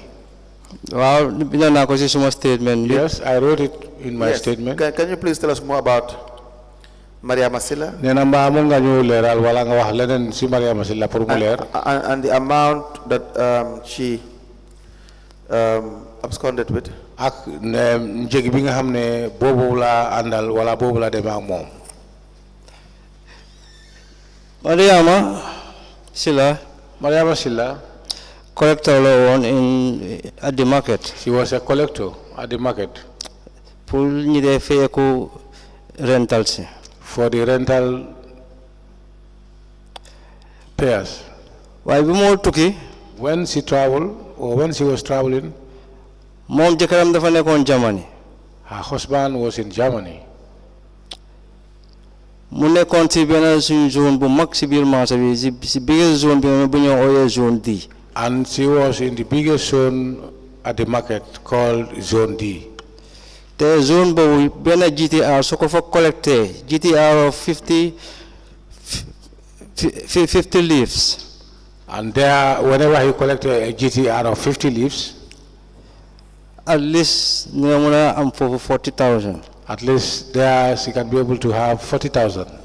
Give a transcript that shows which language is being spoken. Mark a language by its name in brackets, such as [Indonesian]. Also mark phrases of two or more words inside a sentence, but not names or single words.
[Wolof] Wow, bind naa ko ci suma statement. [English] Yes, I wrote it in my statement. Can you please tell us more about Maria Masila? [Wolof] Nena mba mo nga ñu leral wala nga wax leneen ci Maria Masila pour mu leer. [English] And the amount that she absconded with. [Wolof] Ak njëg bi nga xam ne boobu la àndal wala boobu la demee ak moom. Mariama Silla collector la woon [English] at the market. She was a collector at the market. [Wolof] Pour ñi dee fayeku rental si. [English] For the rental payers. [Wolof] Waaye bi moo tukki. [English] When she traveled or when she was traveling. [Wolof] Moom jëkkëram dafa nekkoon Germany. [English] Her husband was in Germany. [Wolof] Mu nekkoon ci benn suñu zone bu mag ci biir marché bi ci [English] biggest zone [Wolof] bi bu ñu ooyee zone D. [English] And she was in the biggest zone at the market called Zone D. [Wolof] The zone boobu benn GTR su ko fa collecté [English] GTR of 50 leaves. And there, whenever he collected a GTR of 50 leaves, at least am for 40,000. At least there she can be able to have 40,000.